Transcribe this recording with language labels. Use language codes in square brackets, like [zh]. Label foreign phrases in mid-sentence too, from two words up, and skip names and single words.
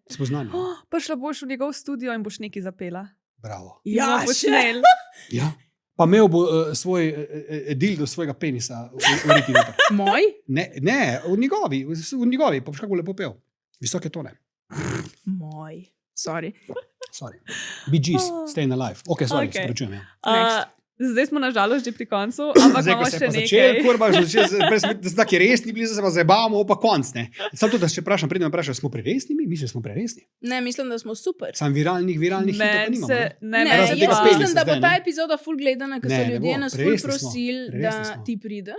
[sl] Prišla boš v njegov studio in boš nekaj zapela. Bravo. Ja, počnel. Ja. Pa imel bo svoj dildo svojega penisa v riti noter. Moj? Ne, v njegovi, pa boš kako lepo pel. Visoke tone. Moj. Sorry. Bee Gees, Staying Alive. Ok, sorry, se pravičujem. Zdaj smo nažalost že pri koncu, ampak imamo še nekaj. Prej smo taki resni bili, zdaj se pa zabavamo, pa konc, ne. Samo to, da še vprašam, predem vprašam, smo preresni mi? Mislim, smo preresni? Ne, mislim, da smo super. Sam viralnih hitov pa nimamo. Jaz mislim, da bo ta epizoda ful gledana, ker so ljudje nas ful prosili, da ti prideš.